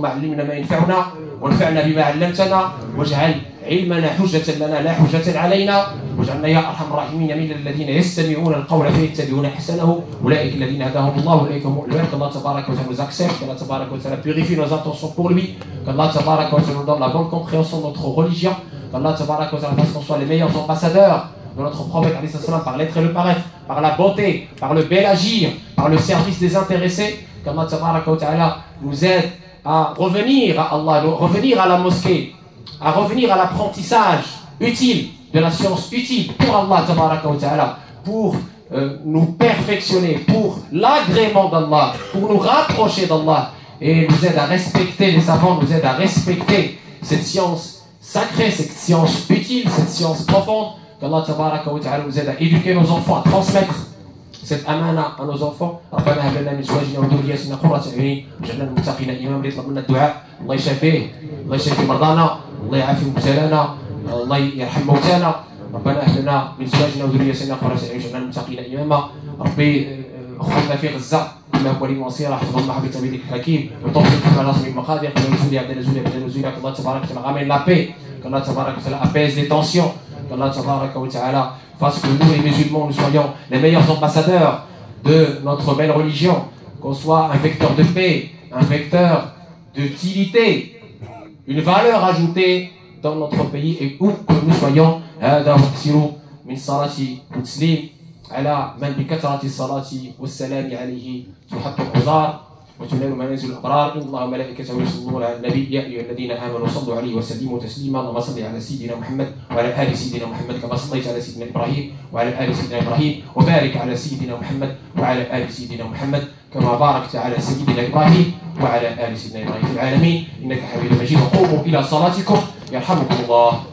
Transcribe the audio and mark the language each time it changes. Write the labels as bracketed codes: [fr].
[ar] اللهم علمنا ما ينفعنا وانفعنا بما علمتنا واجعل علمنا حجة لنا لا حجة علينا واجعلنا يا أرحم الراحمين من الذين يستمعون القول فيتبعون أحسنه أولئك الذين هداهم الله أولئك هم المؤمنون. [fr] qu'Allah tabarak wa ta'ala nous accepte, qu'Allah tabarak wa ta'ala purifie nos intentions pour lui, qu'Allah tabarak wa ta'ala nous donne la bonne compréhension de notre religion, qu'Allah tabarak wa ta'ala fasse qu'on soit les meilleurs ambassadeurs de notre prophète par l'être et le paraître, par la beauté, par le bel agir, par le service désintéressé, qu'Allah tabaraka wa ta'ala nous aide à revenir à Allah, revenir à la mosquée, à revenir à l'apprentissage utile de la science utile pour Allah tabaraka wa ta'ala, pour nous perfectionner, pour l'agrément d'Allah, pour nous rapprocher d'Allah, et nous aide à respecter, les savants nous aident à respecter cette science sacrée, cette science utile, cette science profonde. Qu'Allah tabaraka wa ta'ala nous aide à éduquer nos enfants, à transmettre cette amana à nos enfants. [ar] ربنا هب لنا من ازواجنا وذرياتنا قرة اعين واجعلنا للمتقين اماما. يطلب منا الدعاء، الله يشافيه، الله يشافي مرضانا، الله يعافي مبتلانا، الله يرحم موتانا. ربنا هب لنا من ازواجنا وذرياتنا قرة اعين واجعلنا للمتقين اماما. ربي اخواننا في غزة إنه ولي ونصير حفظ الله بتوفيقك الحكيم وتوفيق في رسم المقادير قبل نزول عبد النزول بعد نزول. الله تبارك وتعالى [fr] ramène la paix, qu'Allah [ar] تبارك وتعالى [fr] apaise les tensions, qu'Allah tabaraka wa ta'ala fasse que nous, les musulmans, nous soyons les meilleurs ambassadeurs de notre belle religion, qu'on soit un vecteur de paix, un vecteur d'utilité, une valeur ajoutée dans notre pays et où que nous soyons. [ar] هذا وكثير من صلاة والتسليم على من بكثرة الصلاة والسلام عليه تحط الأوزار وتنال منازل الأبرار. إن الله وملائكته يصلون على النبي يا أيها الذين آمنوا صلوا عليه وسلموا تسليما. اللهم صل على سيدنا محمد وعلى آل سيدنا محمد كما صليت على سيدنا إبراهيم وعلى آل سيدنا إبراهيم وبارك على سيدنا محمد وعلى آل سيدنا محمد كما باركت على سيدنا إبراهيم وعلى آل سيدنا إبراهيم في العالمين إنك حميد مجيد. وقوموا إلى صلاتكم يرحمكم الله.